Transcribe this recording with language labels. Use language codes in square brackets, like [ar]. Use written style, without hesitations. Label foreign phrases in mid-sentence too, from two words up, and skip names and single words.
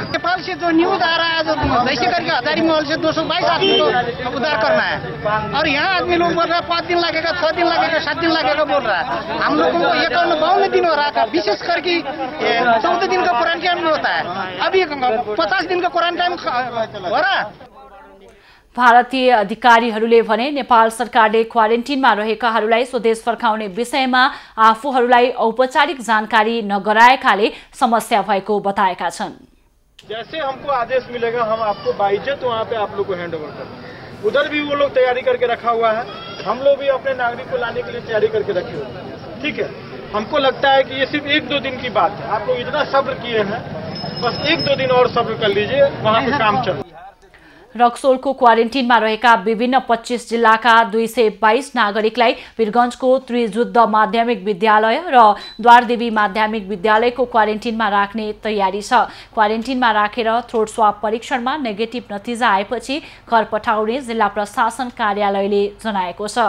[hi] नेपाल से जो न्यूज आ रहा है, जो वैसे करके हजारी महल से 222 आदमी को उद्धार करना है, और यहाँ आदमी लोग बोल रहा है 5 दिन लगेगा, 6 दिन लगेगा, 7 दिन लगेगा बोल रहा है। हम लोगों को 51-52 दिन हो रहा था, विशेष करके 14 दिन का क्वारंटाइन होता है, अभी 50 दिन का क्वारंटाइन हो रहा। [ne] भारतीय अधिकारीहरूले भने नेपाल सरकारले क्वारेन्टिनमा रहेकाहरूलाई स्वदेश फर्काउने विषयमा आफूहरूलाई औपचारिक जानकारी नगराएकाले समस्या भएको बताएका छन्। [hi] जैसे हमको आदेश मिलेगा हम आपको बाइज्जत वहाँ पे आप लोग को हैंड ओवर करेंगे। उधर भी वो लोग तैयारी करके रखा हुआ है, हम लोग भी अपने नागरिक को लाने के लिए तैयारी करके रखे हुए हैं। ठीक है, हमको लगता है कि ये सिर्फ 1-2 दिन की बात है। आप लोग इतना सब्र किए हैं, बस 1-2 दिन और सब्र कर लीजिए, वहाँ पे काम चल। [ne] रक्सोलको क्वारेन्टिनमा रहेका विभिन्न 25 जिल्लाका 222 नागरिकलाई वीरगञ्जको त्रिजुद्ध माध्यमिक विद्यालय र द्वारदेवी माध्यमिक विद्यालयको क्वारेन्टिनमा राख्ने तयारी छ। क्वारेन्टिनमा राखेर [en] throat swab [ne] परीक्षणमा नेगेटिभ नतिजा आएपछि घर पठाउने जिल्ला प्रशासन कार्यालयले जनाएको छ।